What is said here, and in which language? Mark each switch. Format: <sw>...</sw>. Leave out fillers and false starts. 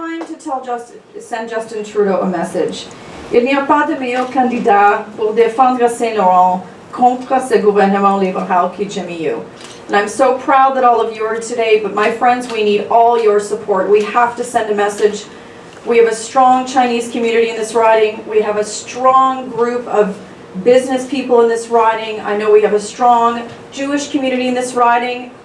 <en>It's time to send Justin Trudeau a message.</en> <fr>Il n'y a pas de meilleur candidat pour défendre Saint-Laurent contre ce gouvernement libéral que Jimmy U.</fr> <en>And I'm so proud that all of you are today, but my friends, we need all your support. We have to send a message. We have a strong Chinese community in this riding. We have a strong group of business people in this riding. I know we have a strong Jewish community in this riding.</en>